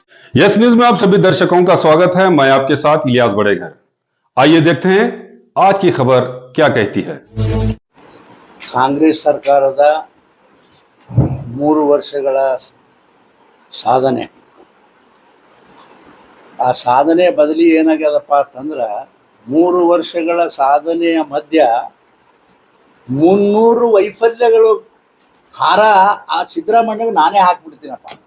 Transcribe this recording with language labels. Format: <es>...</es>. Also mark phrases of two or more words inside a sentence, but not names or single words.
<hi>यस न्यूज में आप सभी दर्शकों का स्वागत है। मैं आपके साथ इलियास बड़ेघर। आइए देखते हैं आज की खबर क्या कहती है।</hi> <kn>ಕಾಂಗ್ರೆಸ್ ಸರ್ಕಾರದ 3 ವರ್ಷಗಳ ಸಾಧನೆ, ಆ ಸಾಧನೆ ಬದಲಿ ಏನಾಗ್ಯದಪ್ಪ ಅಂತಂದ್ರೆ 3 ವರ್ಷಗಳ ಸಾಧನೆಯ ಮಧ್ಯ 300 ವೈಫಲ್ಯಗಳು ಹಾರ ಆ ಸಿದ್ದರಾಮಯ್ಯಗೆ ನಾನೇ ಹಾಕ್ಬಿಡ್ತೀನಪ್ಪ.</kn>